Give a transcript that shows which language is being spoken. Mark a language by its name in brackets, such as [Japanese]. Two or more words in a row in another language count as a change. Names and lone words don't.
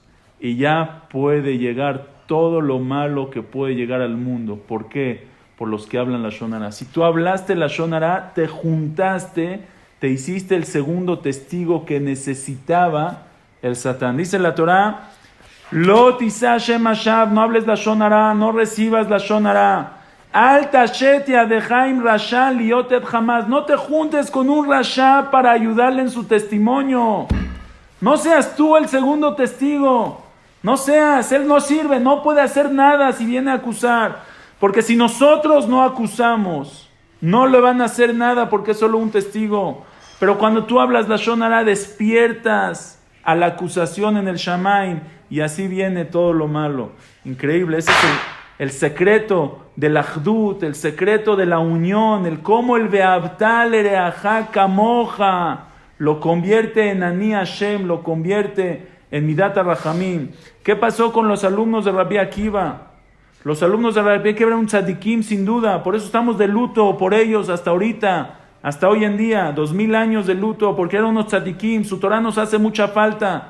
[Spanish] Y ya puede llegar todo lo malo que puede llegar al mundo. ¿Por qué? Por los que hablan [Hebrew] לשון הרע. [Spanish] Si tú hablaste [Hebrew] לשון הרע, [Spanish] te juntaste, te hiciste el segundo testigo que necesitaba el Satán. Dice la Torah, [Hebrew] לא תשא שמע שוא, [Spanish] no hables [Hebrew] לשון הרע, [Spanish] no recibas [Hebrew] לשון הרע. אל תשת ידך עם רשע להיות עד חמס. [Spanish] No te juntes con un Rasha para ayudarle en su testimonio. No seas tú el segundo testigo. No seas, él no sirve, no puede hacer nada si viene a acusar. Porque si nosotros no acusamos, no le van a hacer nada porque es solo un testigo. Pero cuando tú hablas [Hebrew] לשון הרע, [Spanish] despiertas a la acusación en el Shamaim y así viene todo lo malo. Increíble, ese el secreto del Ahdut, el secreto de la unión, el cómo el [Hebrew] ואהבת לרעך כמוך [Spanish] lo convierte en [Hebrew] אני השם, [Spanish] lo convierte en [Hebrew] מדת הרחמים. [Spanish] ¿Qué pasó con los alumnos de Rabbi Akiva? Los alumnos de Rabbi Akiva eran un tzadikim sin duda, por eso estamos de luto por ellos hasta ahorita, hasta hoy en día, 2000 años de luto, porque eran unos tzadikim, su Torah nos hace mucha falta.